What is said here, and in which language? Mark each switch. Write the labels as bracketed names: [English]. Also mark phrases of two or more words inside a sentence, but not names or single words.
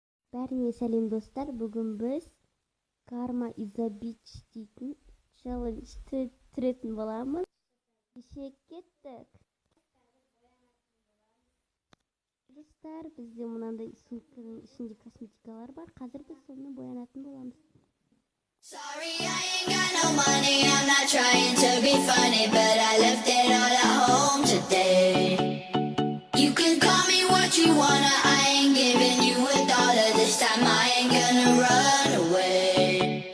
[Kazakh] Бәріңе сәлем достар. Бүгін біз [English] Karma is a bitch [Kazakh] дейтін челлендж түретін боламыз. Кеше кеттік. Достар, бізде мынандай сумканың ішінде косметикалар бар. Қазір біз соны боянатын боламыз. [English] Sorry, I ain't got no money, I'm not trying to be funny, but I left it all at home today. You can call me what you wanna, I ain't giving you $1 this time, I ain't gonna run away.